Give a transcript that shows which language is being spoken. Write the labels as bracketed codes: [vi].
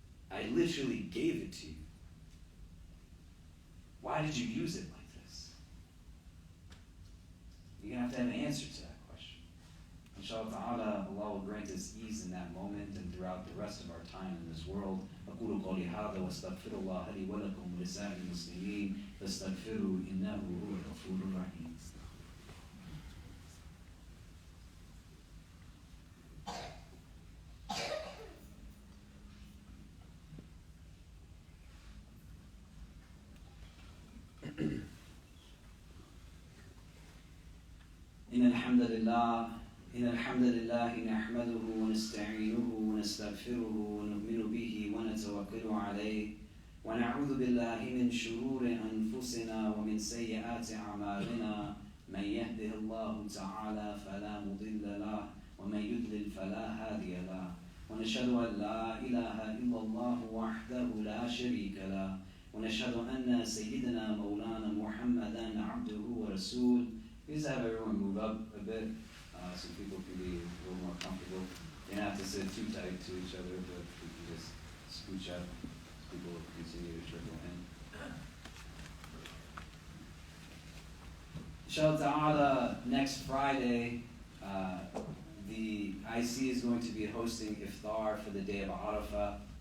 [en] I literally gave it to you. Why did you use it like this? You're going to have an answer to that question. Inshallah ta'ala, Allah will grant us ease in that moment and throughout the rest of our time in this world. [ar] أقول قولي هذا واستغفر الله لي ولكم ولسائر المسلمين فاستغفروا إنه هو الغفور الرحيم. إن الحمد لله نحمده ونستعينه ونستغفره ونؤمن به ونتوكل عليه ونعوذ بالله من شرور أنفسنا ومن سيئات أعمالنا من يهده الله تعالى فلا مضل له ومن يضلل فلا هادي له ونشهد أن لا إله إلا الله وحده لا شريك له ونشهد أن سيدنا مولانا محمدا عبده ورسوله. [en] Please have everyone move up a bit so people can be a little more comfortable. You don't have to sit too tight to each other, but we can just scooch up so people continue to trickle in. Inshallah ta'ala, next Friday, the IC is going to be hosting iftar for the day of Arafah.